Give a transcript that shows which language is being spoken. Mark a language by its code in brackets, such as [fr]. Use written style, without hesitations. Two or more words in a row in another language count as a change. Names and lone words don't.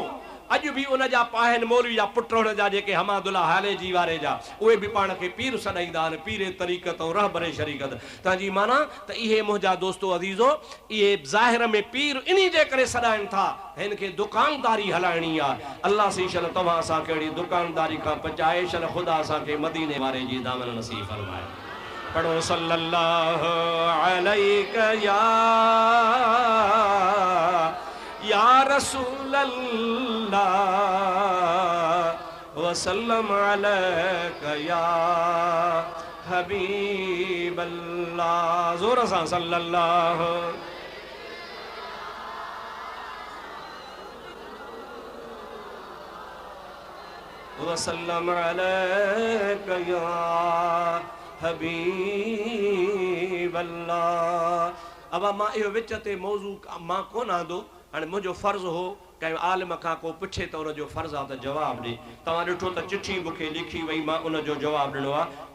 [sd] अॼु बि उन जा पाहिनि मौलवी जा पुट हुन जा जेके हमादुल्लाह हाले जी वारे जा, उहे बि पाण खे पीर सॾाईंदा आहिनि, पीरे तरीक़त ऐं रहबरे शरीकत। तव्हांजी माना त इहे मुंहिंजा दोस्तो अज़ीज़ो, इहे ज़ाहिर में पीर इन्ही जे करे सॾाइनि था, हिन खे दुकानदारी हलाइणी आहे। अल्लाह सी शल तव्हां असांखे अहिड़ी दुकानदारी खां बचाए शल, ख़ुदा असांखे मदीने वारे जी दामन नसीब फरमाए। [ar] पढ़ो صلى الله عليه يا رسول الله وسلم عليك يا حبيب الله. [sd] जोर सां [ar] صلى الله وسلم عليك يا حبيب الله. [sd] अब मां इहो विच ते मौज़ू मां कोन आंदो, हाणे मुंहिंजो फ़र्ज़ु हो कंहिं आलिम खां को पुछे त उनजो फ़र्ज़ु आहे त जवाबु ॾे। तव्हां ॾिठो त चिठी मूंखे लिखी वई, मां उनजो जवाबु ॾिनो आहे।